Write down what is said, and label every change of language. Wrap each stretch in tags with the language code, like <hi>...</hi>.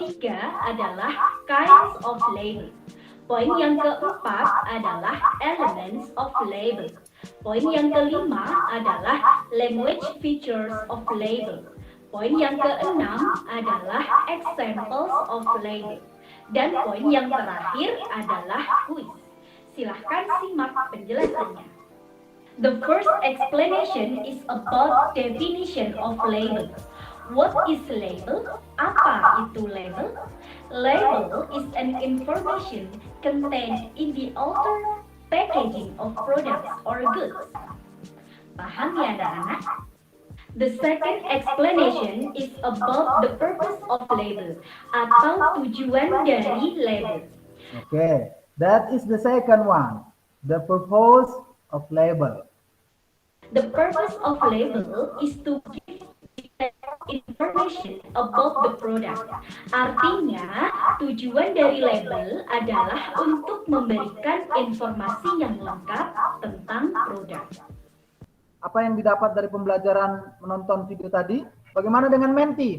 <id>ketiga adalah</id> <en>kinds of label.</en> <id>Poin yang keempat adalah</id> <en>elements of label.</en> <id>Poin yang kelima adalah</id> <en>language features of label.</en> <id>Poin yang keenam adalah</id> <en>examples of label.</en> <id>Dan poin yang terakhir adalah quiz. Silahkan simak penjelasannya.</id> <en>The first explanation is about definition of label. What is label?</en> <id>Apa itu label?</id> <en>Label is an information contained in the outer packaging of products or goods.</en> <id>Paham ya anak-anak?</id> <en>The second explanation is about the purpose of label</en> <id>atau tujuan dari label.</id> <en>Okay, that is the second one. The purpose of label. The purpose of label is to give information about the product.</en> <id>Artinya, tujuan dari label adalah untuk memberikan informasi yang lengkap tentang produk. Apa yang didapat dari pembelajaran menonton video tadi? Bagaimana dengan Menti?</id>